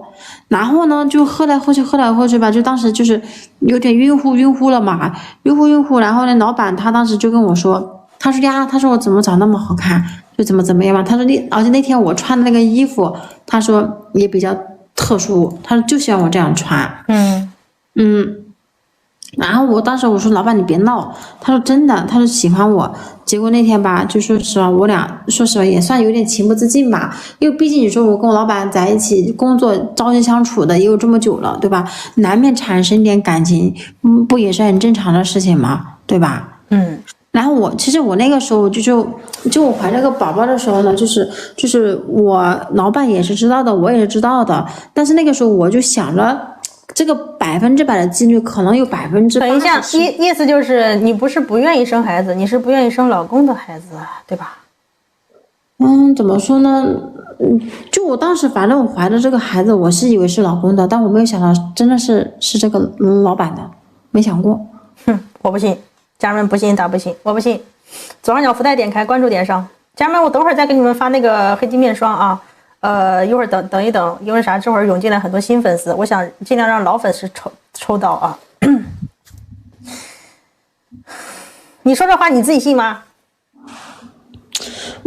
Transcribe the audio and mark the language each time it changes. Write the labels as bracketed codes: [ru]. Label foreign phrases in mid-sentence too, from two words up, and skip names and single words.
[zh] 然後呢，就喝來喝去吧，就當時就是有點暈乎了嘛，暈乎。然後呢，老闆他當時就跟我說，他說呀，他說我怎麼長那麼好看，就怎麼樣嘛。他說而且那天我穿的那個衣服，他說也比較特殊，他說就喜歡我這樣穿。然後我當時我說老闆你別鬧，他說真的，他說喜歡我。結果那天吧，就說實話，我倆說實話也算有點情不自禁吧，因為畢竟你說我跟我老闆在一起工作朝夕相處的也有這麼久了，對吧？難免產生點感情，不也是很正常的事情嗎？對吧？然後其實我那個時候就我懷這個寶寶的時候呢，就是我老闆也是知道的，我也是知道的，但是那個時候我就想着。這個100%的幾率可能有80%。等一下，意思就是你不是不願意生孩子，你是不願意生老公的孩子，對吧？怎麼說呢？就我當時反正我懷的這個孩子，我是以為是老公的，但我沒有想到真的是這個老闆的，沒想過。我不信，家人們不信打不信，我不信。左上角福袋點開，關注點上，家人們，我等會兒再給你們發那個黑金面霜啊。一會兒等一等，因為啥？這會兒湧進來很多新粉絲，我想盡量讓老粉絲抽到啊。你說這話你自己信嗎？